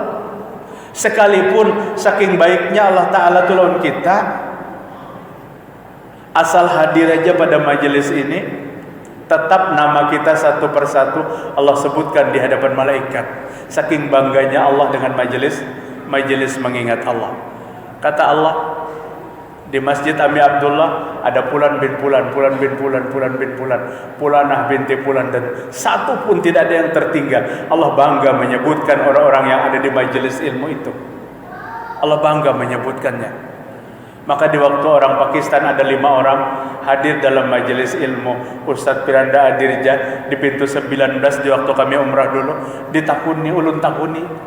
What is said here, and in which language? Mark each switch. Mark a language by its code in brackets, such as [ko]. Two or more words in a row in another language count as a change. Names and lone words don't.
[id] Sekalipun saking baiknya Allah Ta'ala tolong kita, asal hadir aja pada majelis ini, tetap nama kita satu persatu Allah sebutkan di hadapan malaikat. Saking bangganya Allah dengan majelis mengingat Allah. Kata Allah di Masjid Ami Abdullah ada Fulan bin Fulan, Fulan bin Fulan, Fulan bin Fulan, Fulanah binti Fulan, dan satu pun tidak ada yang tertinggal. Allah bangga menyebutkan orang-orang yang ada di majelis ilmu itu. Allah bangga menyebutkannya. Maka di waktu orang Pakistan ada 5 orang hadir dalam majelis ilmu. Ustadz Piranda Adirja di pintu 19 di waktu kami umrah dulu, [bjn] ditakuni ulun takuni.